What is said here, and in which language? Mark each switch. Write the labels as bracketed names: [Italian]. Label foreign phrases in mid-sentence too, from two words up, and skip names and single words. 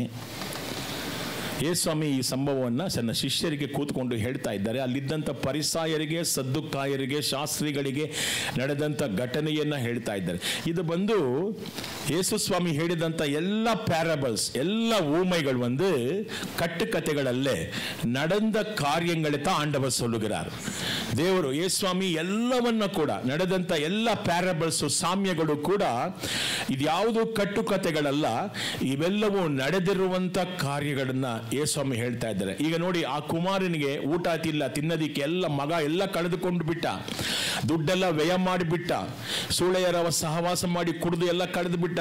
[Kannada] ಯೇಸುಸ್ವಾಮಿ ಈ ಸಂಭವವನ್ನು ತನ್ನ ಶಿಷ್ಯರಿಗೆ ಕೂತ್ಕೊಂಡು ಹೇಳ್ತಾ ಇದ್ದಾರೆ. ಅಲ್ಲಿದ್ದಂಥ ಪರಿಸಾಯರಿಗೆ, ಸದ್ದುಕಾಯರಿಗೆ, ಶಾಸ್ತ್ರಿಗಳಿಗೆ ನಡೆದಂಥ ಘಟನೆಯನ್ನು ಹೇಳ್ತಾ ಇದ್ದಾರೆ. ಇದು ಬಂದು ಯೇಸುಸ್ವಾಮಿ ಹೇಳಿದಂಥ ಎಲ್ಲ ಪ್ಯಾರಬಲ್ಸ್, ಎಲ್ಲ [Tamil] ஊமைகள் வந்து கட்டுக்கதைகளல்ல, நடந்த காரியங்களை தான் ஆண்டவர் சொல்லுகிறார். [Kannada] ದೇವರು ಯೇಸುಸ್ವಾಮಿ ಎಲ್ಲವನ್ನ ಕೂಡ, ನಡೆದಂಥ ಎಲ್ಲ ಪ್ಯಾರಬಲ್ಸ್, ಸಾಮ್ಯಗಳು ಕೂಡ ಇದ್ಯಾವುದು ಕಟ್ಟುಕತೆಗಳಲ್ಲ, ಇವೆಲ್ಲವೂ ನಡೆದಿರುವಂಥ ಕಾರ್ಯಗಳನ್ನ ಯೇಸುಸ್ವಾಮಿ ಹೇಳ್ತಾ ಇದ್ದಾರೆ. ಈಗ ನೋಡಿ, ಆ ಕುಮಾರನಿಗೆ ಊಟ ತಿಲ್ಲ, ತಿನ್ನೋದಿಕ್ಕೆ ಎಲ್ಲ ಮಗ ಎಲ್ಲ ಕಳೆದುಕೊಂಡು ಬಿಟ್ಟ, ದುಡ್ಡೆಲ್ಲ ವ್ಯಯ ಮಾಡಿಬಿಟ್ಟ, ಸೂಳೆಯರ ಸಹವಾಸ ಮಾಡಿ ಕುಡಿದು ಎಲ್ಲ ಕಳೆದು ಬಿಟ್ಟ.